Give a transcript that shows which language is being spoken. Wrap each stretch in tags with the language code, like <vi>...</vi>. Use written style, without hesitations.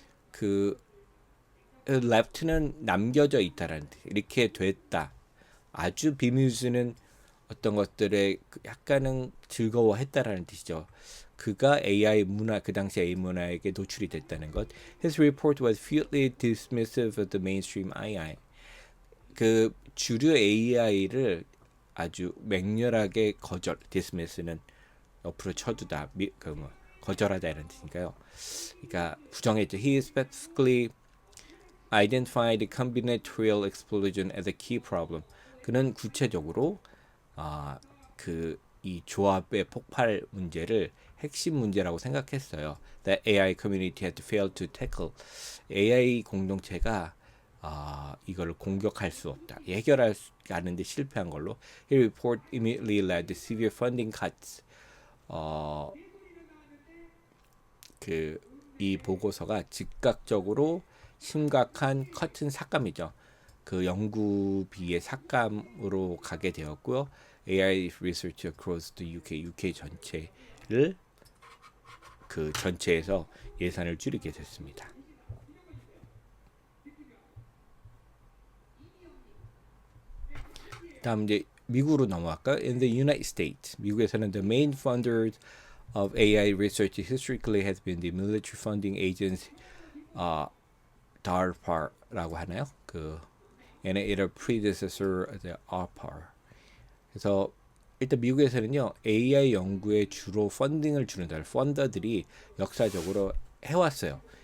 <ko>그 left는 남겨져 있다라는 뜻. 이렇게 됐다. 아주 bemused는 어떤 것들에 약간은 즐거워했다라는 뜻이죠. 그가 AI 문화 그 당시 AI 문화에게 노출이 됐다는 것.</ko> <en>His report was fiercely dismissive of the mainstream AI.</en> <ko>그 주류 AI를 아주 맹렬하게 dismiss는 옆으로 쳐두다, 뭐 거절하다 이런 뜻이니까요. 그러니까 부정했죠.</ko> <en>He specifically identified the combinatorial explosion as a key problem.</en> <ko>그는 구체적으로 그 이 조합의 폭발 문제를 핵심 문제라고 생각했어요.</ko> <en>That AI community had failed to tackle.</en> <ko>AI 공동체가 이걸 공격할 수 없다. 해결할 수 않는데 실패한 걸로.</ko> <en>He report immediately led to severe funding cuts.</en> <ko>어, 그 이 보고서가 즉각적으로 심각한 커튼 삭감이죠. 그 연구비의 삭감으로 가게 되었고요.</ko> <en>AI research across the UK</en> <ko>전체를 그 전체에서 예산을 줄이게 됐습니다. 다음 이제 미국으로 넘어갈까요?</ko> <en>In the United States,</en> <ko>미국에서는</ko> <en>the main funders of AI research historically has been the military funding agency,</en> <ko>DARPA라고 하나요?</ko> <en>그 and its predecessor, the ARPA.</en> <ko>그래서 일단 미국에서는요 AI 연구에 주로 펀딩을 주는 펀더들이 역사적으로 해왔어요.</ko>